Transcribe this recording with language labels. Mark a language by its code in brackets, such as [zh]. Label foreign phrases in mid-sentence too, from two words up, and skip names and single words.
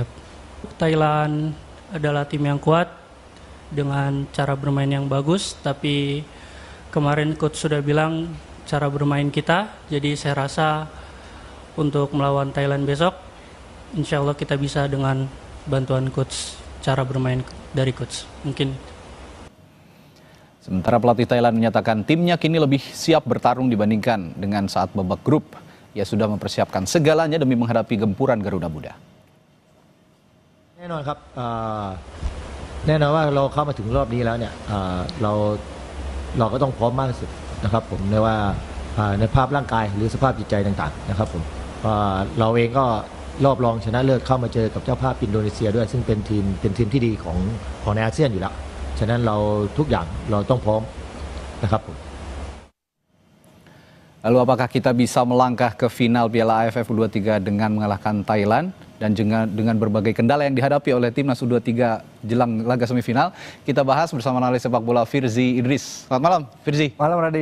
[id] Thailand adalah tim yang kuat dengan cara bermain yang bagus, tapi kemarin coach sudah bilang cara bermain kita, jadi saya rasa untuk melawan Thailand besok [ar] إن شاء الله [id] kita bisa dengan bantuan coach, cara bermain dari coach mungkin. Sementara pelatih Thailand menyatakan timnya kini lebih siap bertarung dibandingkan dengan saat babak grup. Ia sudah mempersiapkan segalanya demi menghadapi gempuran Garuda Muda. [th] แน่นอนครับแน่นอนว่าเราเข้ามาถึงรอบนี้แล้วเนี่ยเราก็ต้องพร้อมมากที่สุดนะครับผมในว่าในภาพร่างกายหรือสภาพจิตใจต่างๆนะครับผมเราเองก็รอบรองชนะเลิศเข้ามาเจอกับเจ้าภาพอินโดนีเซียด้วยซึ่งเป็นทีมที่ดีของในอาเซียนอยู่แล้วฉะนั้นเราทุกอย่างเราต้องพร้อมนะครับผม [id] Lalu apakah kita bisa melangkah ke final Piala AFF U23 dengan mengalahkan Thailand dan dengan berbagai kendala yang dihadapi oleh timnas U23 jelang laga semifinal? Kita bahas bersama analis sepak bola Firzi Idris. Selamat malam, Firzi. Malam, Radi.